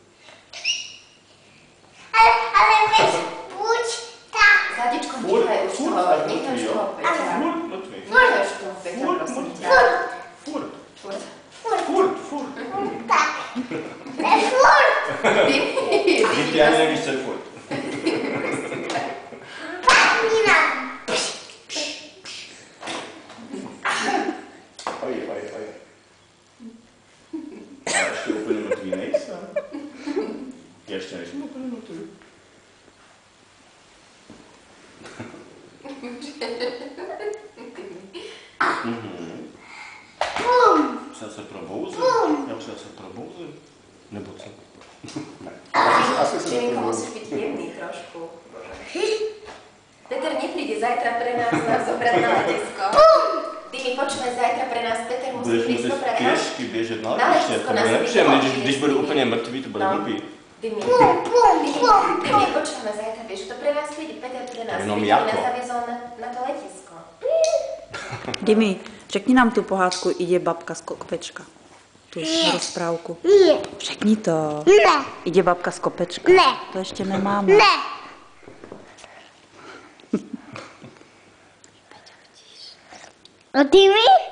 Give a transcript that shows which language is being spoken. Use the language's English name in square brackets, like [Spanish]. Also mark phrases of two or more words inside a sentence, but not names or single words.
[Slovak] Ale vieš, buď tak. Zadičko, nechaj už toho Peťa. Furt mŕtvý. Nechaj už toho Peťa, prosím ťa. Furt. Furt. Furt. Tak. Furt. Dimi. [Czech] Nikdy ani nevíš, co je furt. [Slovak] Padni nám. Oj. [Czech] Já ještě úplně mrtvý nejsem. Ještě nejsem úplně mrtvý. Já se probouzím? Já se probouzím? Nebo co? Asi se [Slovak] Čiminko, [Czech] neprobouzím. [Slovak] musíš byť jemný trošku. Peter nepríde zajtra pre nás zobrať na letisko. Dimi, počúvaj, zajtra pre nás Peter musí [Czech] Budeš [Slovak] prísť [Czech] muset [Slovak] zobrať [Czech] pěšky běžet na na letiště, [Slovak] letisko [Czech] to [Slovak] nás [Czech] bude nepříjemné, [Slovak] vyhodí. [Czech] když budu úplně mrtvý, to bude blbý. [Slovak] Dimi, Pum. Dimi, počúvame zajtra, vieš, to pre nás príde, Peter pre nás [Czech] Jenom [Slovak] príde, [Czech] jako. [Slovak] nás zaviezol na to letisko. [Czech] Dimi, řekni nám tu pohádku Ide babka z kopečka. [Slovak] Tu rozprávku. [Czech] Ne. Řekni to. Ne. Ide babka z kopečka. Ne. To ještě nemáme. Ne. A Dimi?